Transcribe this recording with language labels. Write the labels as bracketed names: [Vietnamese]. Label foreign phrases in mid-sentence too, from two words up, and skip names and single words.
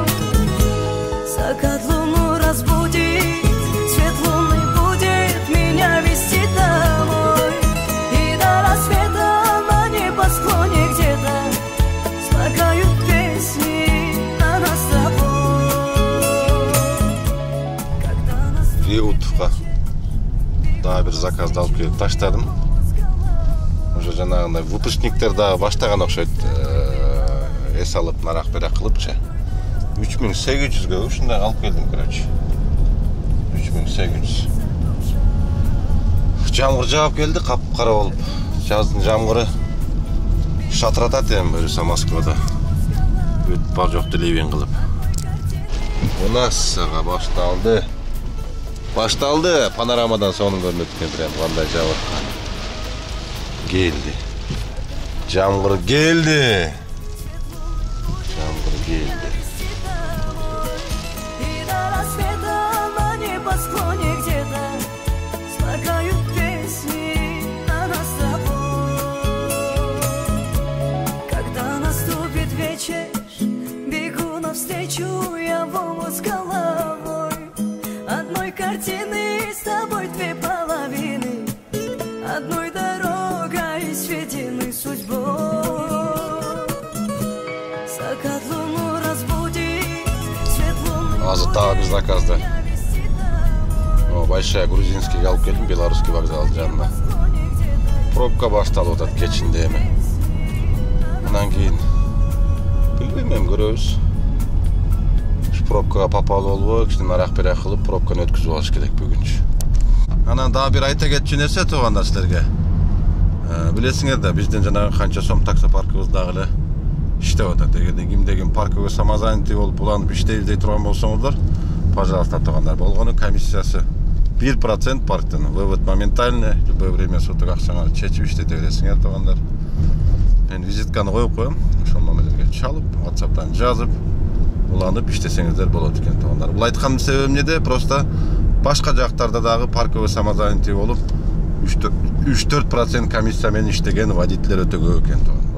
[Russian] Закат луну разбудит, свет луны будет меня вести домой. И до рассвета на небосклоне где-то слагают песни о нас с тобой. [Kyrgyz] Реутовка дагы бир заказды алып келип таштадым. Уже жанагындай выпускниктер дагы баштаган окшойт. Эс алып нарак берак кылыпчы. 3800-гө ушундай алып келдим, короче. 3800. Жамгыр жаап келди, капкара болуп. Жаздын жамгыры шатыратат эми берсе Москвада. Бүт бар жокты ливен кылып. [Russian] У нас [Kyrgyz] башталды. Панорамадан сонун көрүнөт экен прям кандай жабыркан. Келди. Жамгыр келди. [Russian] И до рассвета на небосклоне где-то слагают песни о нас с тобой. Когда наступит вечер, бегу навстречу я в омут с головой. Одной картины с тобой 2 половины, одной дорогой сведены судьбой. Закат луну разбудит, свет луны. [Kyrgyz] Азыр дагы бир заказды. Большая грузинский алып келдим, белорусский вокзал жанына. Пробка башталып атат кечинде эми. Андан кийин билбейм, эми көрөбүз. Пробкага попал болбой, кичине нарак берак кылып пробканы өткөзүп алыш керек бүгүнчү. Анан дагы бир айта кетчү нерсе туугандар силерге. Билесиңер да, биздин жанагы канча сом таксопаркыбыз дагы эле иштеп атат. Эгерде кимдеген [Russian] парковый самозанятый [Kyrgyz] болуп уланып иштейбиз дей турган болсоңуздар, пожалуйста, туугандар, болгону комиссиясы 1% парктын. [Russian] Вывод моментальный, любое время суток [Kyrgyz] акчаңарды чечип иштете бересиңер, туугандар. Мен визитканы коюп коем, ошол номерлерге чалып, WhatsApp'тан жазып, уланып иштесеңиздер болот экен, туугандар. Бул айтканымдын себеби эмнеде? Просто башка жактарда дагы [Russian] парковый самозанятый [Kyrgyz] болуп 3-4% комиссия менен иштеген водительдер өтө көп экен, туугандар.